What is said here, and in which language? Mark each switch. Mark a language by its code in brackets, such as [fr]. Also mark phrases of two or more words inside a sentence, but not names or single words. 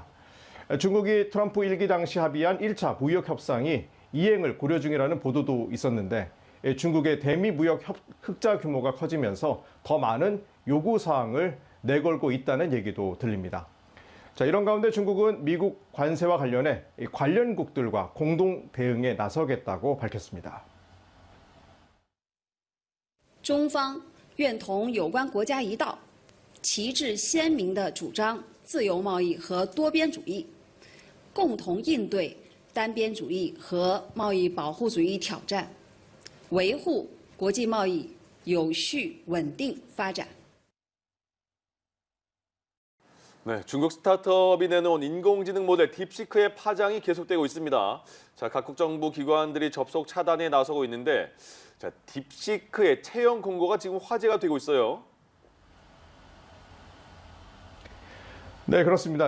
[ko] 중국이 트럼프 1기 당시 합의한 1차 무역 협상이 이행을 고려 중이라는 보도도 있었는데 중국의 대미 무역 흑자 규모가 커지면서 더 많은 요구사항을 내걸고 있다는 얘기도 들립니다. 자, 이런 가운데 중국은 미국 관세와 관련해 관련국들과 공동 대응에 나서겠다고 밝혔습니다. [zh] 中方愿同有关国家一道，旗帜鲜明地主张自由贸易和多边主义，共同应对单边主义和贸易保护主义挑战，维护国际贸易有序稳定发展。 [ko] 네, 중국 스타트업이 내놓은 인공지능 모델 딥시크의 파장이 계속되고 있습니다. 자, 각국 정부 기관들이 접속 차단에 나서고 있는데, 자, 딥시크의 채용 공고가 지금 화제가 되고 있어요. 네, 그렇습니다.